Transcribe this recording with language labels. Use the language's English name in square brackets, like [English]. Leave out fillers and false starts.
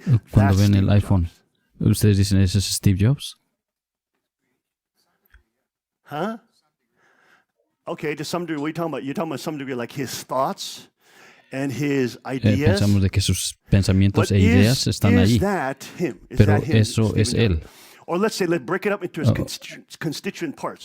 [Spanish] Cuando ven el iPhone, ustedes dicen, ¿ese es Steve Jobs? Huh? [English] Okay, to some degree, what are you talking about? You're talking about some degree like his thoughts and his ideas. [Spanish] Pensamos de que sus pensamientos e ideas están allí. Pero eso es él. [English] Or let's break it up into its constituent parts.